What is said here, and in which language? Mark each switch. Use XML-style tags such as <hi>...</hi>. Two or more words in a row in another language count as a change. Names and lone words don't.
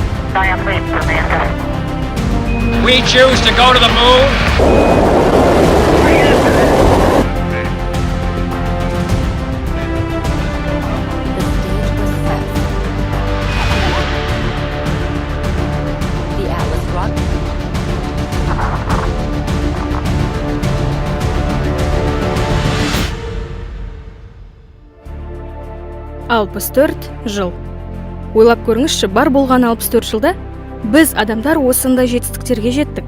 <en>We choose to go to the moon. The Atlas rocket.</en> <kk>Алпыс төрт жыл. Ойлап көріңізші, бар болған 64 жылда біз адамдар осындай жетістіктерге жеттік.</kk>